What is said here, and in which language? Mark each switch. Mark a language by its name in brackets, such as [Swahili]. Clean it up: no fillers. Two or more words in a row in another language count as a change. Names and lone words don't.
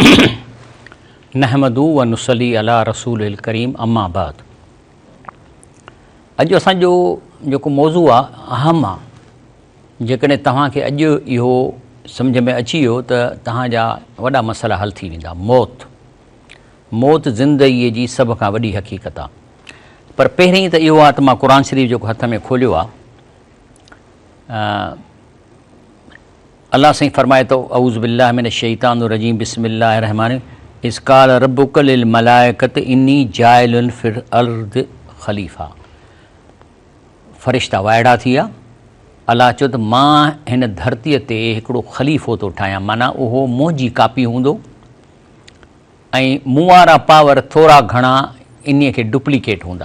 [Arabic] نحمد ونصلي على رسول الكريم، أما بعد. [Sindhi] अॼु असांजो जेको मौज़ू आहे अहम आहे। जेकॾहिं तव्हांखे अॼु इहो सम्झ में अची वियो त तव्हांजा वॾा मसइला हल थी वेंदा। मौत ज़िंदगीअ जी सभ खां वॾी हक़ीक़त आहे। पर पहिरीं त इहो आहे त मां क़ुर शरीफ़ जेको हथ में खोलियो आहे, अल्लाह साईं फरमाए थो, [Arabic] أعوذ بالله من الشيطان الرجيم، بسم الله الرحمن الرحيم، إذ قال ربك للملائكة إني جاعل في الأرض خليفة. [Sindhi] फ़रिश्ता वाइड़ा थी विया। अल्लाह चयो त मां हिन धरतीअ ते हिकिड़ो ख़लीफ़ो थो ठाहियां, माना उहो मुंहिंजी कापी हूंदो ऐं मूं वारा पावर थोरा घणा इन खे डुप्लीकेट हूंदा।